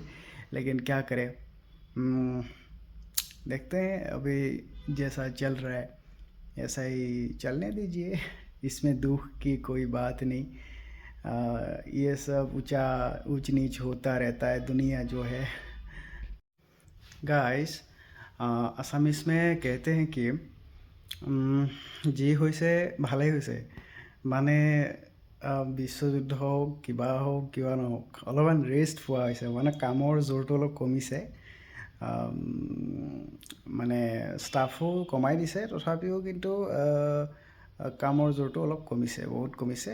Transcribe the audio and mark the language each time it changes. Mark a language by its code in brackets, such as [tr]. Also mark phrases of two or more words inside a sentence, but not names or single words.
[hi] लेकिन क्या करें, देखते हैं। अभी जैसा चल रहा है ऐसा ही चलने दीजिए, इसमें दुख की कोई बात नहीं। ये सब ऊंचा ऊंच नीच होता रहता है दुनिया जो है। গাইজ, आसामीज़ में कहते हैं कि [as] যি হৈছে ভালেই হৈছে। মানে বিশ্বযুদ্ধ হওক কিবা নহওক, অলপমান ৰেষ্ট পোৱা হৈছে। মানে কামৰ জোৰটো অলপ কমিছে। আম, মানে ষ্টাফো কমাই দিছে, তথাপিও কিন্তু কামৰ জোৰটো অলপ কমিছে, বহুত কমিছে।